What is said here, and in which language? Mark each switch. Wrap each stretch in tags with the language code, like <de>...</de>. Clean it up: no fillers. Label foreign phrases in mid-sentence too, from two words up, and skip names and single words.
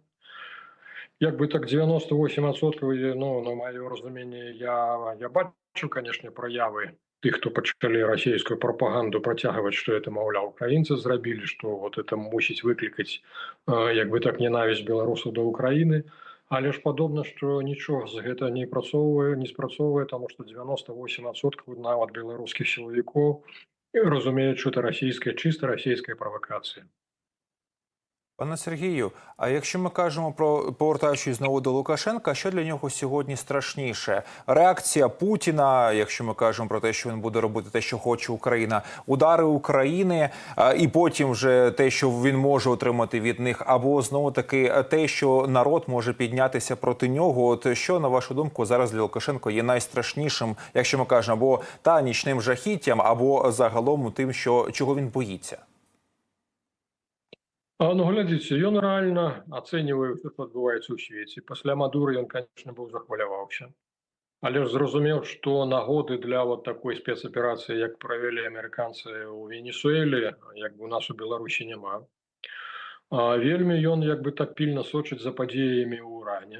<be>Як бы так 98%, ну, на маё разуменне, я бачу, канешне, праявы тых, хто пачалі расійскую прапаганду працягваць, што это, маўляў, украінцы зрабілі, што</be> <ru>вот это</ru> <be>мусіць выклікаць, як бы так, ненавісць беларусаў да Украіны. Але ж падобна, што нічога з гэта не спрацоўвае, таму што 98% нават беларускіх сілавікоў разумеюць, што это чыста расійская правакацыя.</be> <uk>Пане Сергію, а якщо ми кажемо про, повертаючись знову до Лукашенка, що для нього сьогодні страшніше? Реакція Путіна, якщо ми кажемо про те, що він буде робити те, що хоче Україна, удари України, і потім вже те, що він може отримати від них, або знову таки те, що народ може піднятися проти нього. От що, на вашу думку, зараз для Лукашенка є найстрашнішим, якщо ми кажемо, або та нічним жахіттям, або загалом тим, чого він боїться?</uk> <be>Ну, глядзіце, ён рэальна ацэньвае ўсё, што адбываецца ў свеце. Пасля Мадуры ён, канечне, быў захваляваўся. Але ж зразумеў, што нагоды для</be> <ru>вот такой</ru> <be>спецаперацыі, як правялі амерыканцы ў Венесуэле, як бы у нас у Беларусі няма. Вельмі ён як бы так пільна сочыць за падзеямі ў Уране.</be>